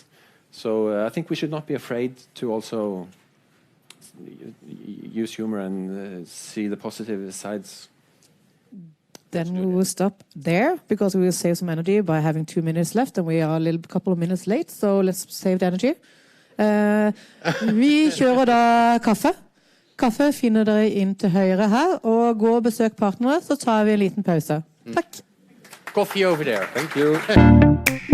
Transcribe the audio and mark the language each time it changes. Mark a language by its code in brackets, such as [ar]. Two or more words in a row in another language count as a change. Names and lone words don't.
[en] So I think we should not be afraid to also use humor and see the positive sides. Then we will stop there, because we will save some energy by having 2 minutes left, and we are a couple of minutes late, so let's save the energy. [no] Vi kjører da kaffe. Kaffe finner dere inn til høyre her, og gå og besøk partnere, så tar vi en liten pause. Takk. [en] Coffee over there. Thank you.